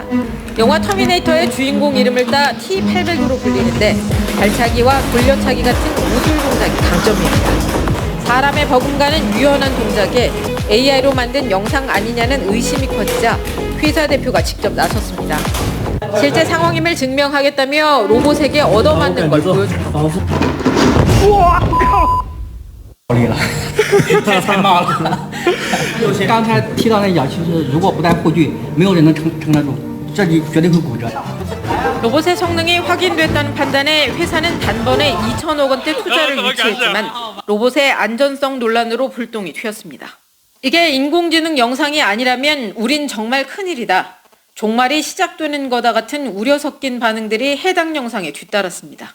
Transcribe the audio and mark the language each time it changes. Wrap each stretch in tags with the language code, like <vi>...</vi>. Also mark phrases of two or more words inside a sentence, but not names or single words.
<ko>영화 터미네이터의 주인공 이름을 따 T-800으로 불리는데 발차기와 돌려차기 같은 모듈 동작이 강점입니다. 사람의 버금가는 유연한 동작에 AI로 만든 영상 아니냐는 의심이 커지자 회사 대표가 직접 나섰습니다. 실제 상황임을 증명하겠다며 로봇에게 얻어맞는 걸 보여줍니다.</ko> <zh>太慢了。刚才踢到那脚，其实如果不带护具，没有人能撑得住，这里绝对会骨折。</zh> <ko>로봇의 성능이 확인됐다는 판단에 회사는 단번에 2천억 원대 투자를 유치했지만 로봇의 안전성 논란으로 불똥이 튀었습니다. 이게 인공지능 영상이 아니라면 우린 정말 큰일이다, 종말이 시작되는 거다 같은 우려 섞인 반응들이 해당 영상에 뒤따랐습니다.</ko>